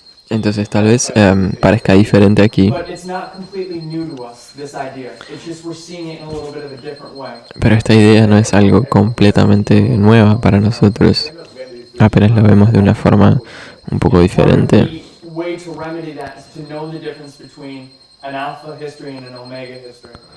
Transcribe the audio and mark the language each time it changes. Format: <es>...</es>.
<es>Entonces tal vez parezca diferente aquí,</es> <en>but it's not completely new to us, this idea. It's just we're seeing it in a little bit of a different way.</en> <es>pero esta idea no es algo completamente nueva para nosotros. Apenas lo vemos de una forma un poco diferente.</es> <en>The way to remedy that is to know the difference between an alpha history and an omega history.</en>